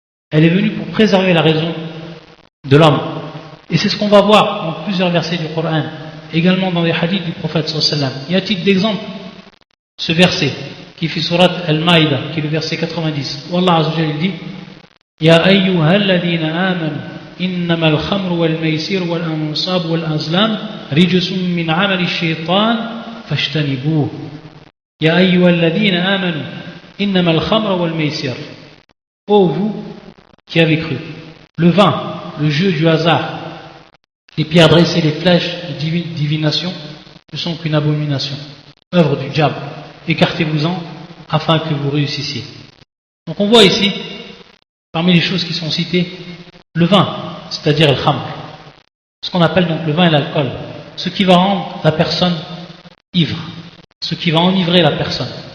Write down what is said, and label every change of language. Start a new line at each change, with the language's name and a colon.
French: Elle est venue pour préserver la raison de l'homme. Et c'est ce qu'on va voir dans plusieurs versets du Coran, également dans les hadiths du prophète sallallahu alayhi wa sallam. Y a-t-il d'exemple ce verset qui fait surat Al-Maïda, qui est le verset 90, où Allah Azza wa Jalla dit
Arabic: يا أيها الذين آمنوا إنما الخمر والميسر والأنصاب والأزلام رجس من عمل الشيطان فاجتنبوه. يا أيها الذين آمنوا إنما الخمر والميسر.
French: Ô vous qui avez cru, le vin, le jeu du hasard, les pierres dressées, les flèches de divination ne sont qu'une abomination, œuvre du diable. Écartez-vous-en afin que vous réussissiez. Donc on voit ici, parmi les choses qui sont citées, le vin, c'est-à-dire le khamr, ce qu'on appelle donc le vin et l'alcool, ce qui va rendre la personne ivre, ce qui va enivrer la personne.